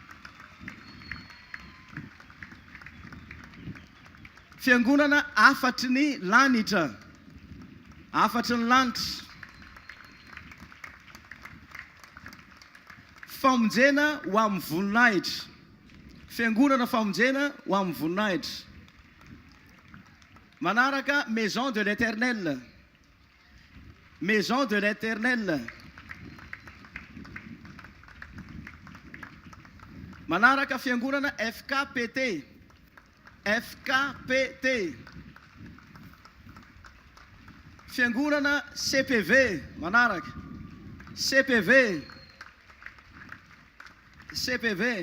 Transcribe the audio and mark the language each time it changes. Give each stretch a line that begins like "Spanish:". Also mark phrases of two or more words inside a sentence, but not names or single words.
Malagasy: Fiangonana Afatry ny Lanitra. Afatry ny Lanitra. Famonjena ho amin'ny voninahitra. Fiangonana famonjena ho amin'ny voninahitra. Manaraka Maison de l'Éternel. Maison de l'Éternel. Manaraka fiangonana FKPT. FKPT. Fiangonana CPV. Manaraka CPV. CPV.